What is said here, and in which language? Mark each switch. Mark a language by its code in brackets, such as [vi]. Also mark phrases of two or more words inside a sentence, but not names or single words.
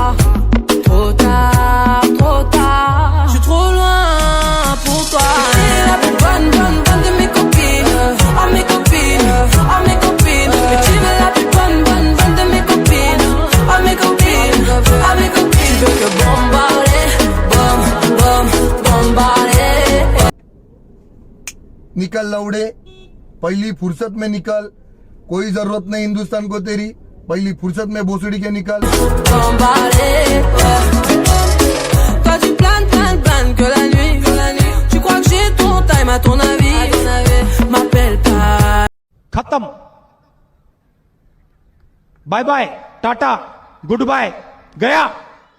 [fr] Trop tard, je suis trop loin pour toi. T'es la plus bonne de mes copines. À mes copines, à mes copines. Mais tu veux la plus bonne de mes copines. À mes copines, à mes copines. Je veux que bombarder, bombarder. [hi] निकल लौड़े पहली फुर्सत में निकल कोई जरूरत नहीं हिंदुस्तान को तेरी पहली फुर्सत में भोसड़ी के निकल [fr] Bombarder. Quand tu planes que la nuit. Tu crois que j'ai ton time à ton avis. M'appelle pas. [en] खत्म bye bye tata good bye गया